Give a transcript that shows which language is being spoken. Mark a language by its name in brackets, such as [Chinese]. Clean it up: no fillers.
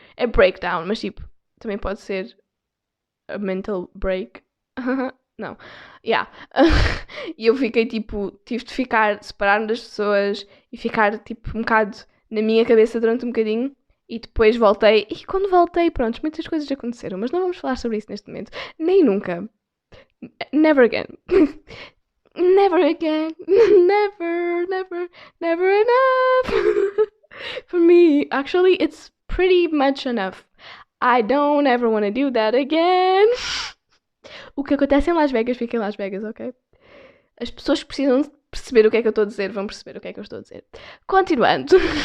[Portuguese] É breakdown, mas tipo, também pode ser [English] a mental break. [Portuguese] Não. Yeah. E eu fiquei tipo, tive de separar-me das pessoas e ficar tipo um bocado na minha cabeça durante um bocadinho. E depois voltei. E quando voltei, pronto, muitas coisas aconteceram. Mas não vamos falar sobre isso neste momento. Nem nunca. [English] Never again. Never again. Never, never, never enough. For me, actually, it's pretty much enough. I don't ever want to do that again. [Portuguese] O que acontece em Las Vegas fica em Las Vegas, ok? As pessoas que precisam perceber o que é que eu estou a dizer vão perceber o que é que eu estou a dizer. Continuando.